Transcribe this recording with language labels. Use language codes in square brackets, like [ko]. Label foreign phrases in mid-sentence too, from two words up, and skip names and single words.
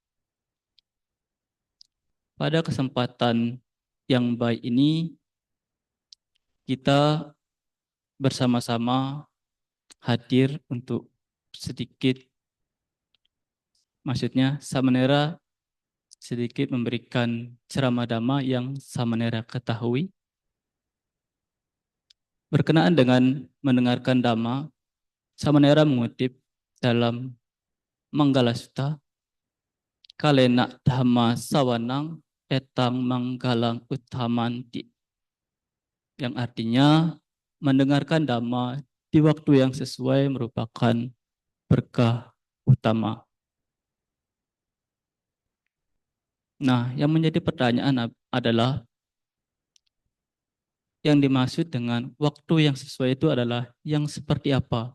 [id] Pada kesempatan yang baik ini kita bersama-sama hadir untuk sedikit, maksudnya Samanera sedikit memberikan ceramah dhamma yang Samanera ketahui. Berkenaan dengan mendengarkan dhamma, Samanera mengutip dalam Manggala Sutta, [pi] kalena dhamma sawanang etang manggalang utamanti, [id] yang artinya mendengarkan dhamma di waktu yang sesuai merupakan berkah utama. Nah, yang menjadi pertanyaan adalah yang dimaksud dengan waktu yang sesuai itu adalah yang seperti apa?